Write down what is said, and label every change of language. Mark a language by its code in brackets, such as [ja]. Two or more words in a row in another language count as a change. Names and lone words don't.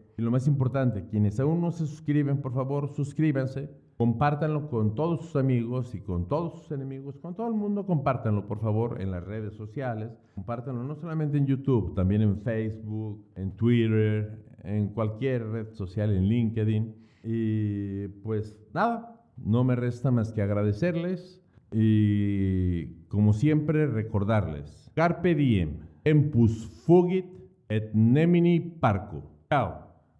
[es] Y lo más importante, quienes aún no se suscriben, por favor, suscríbanse, compártanlo con todos sus amigos y con todos sus enemigos, con todo el mundo, compártanlo, por favor, en las redes sociales. Compártanlo no solamente en YouTube, también en Facebook, en Twitter, en cualquier red social, en LinkedIn. Y pues nada. No me resta más que agradecerles y, como siempre, recordarles: [la] Carpe diem, tempus fugit et nemini parco. Chao.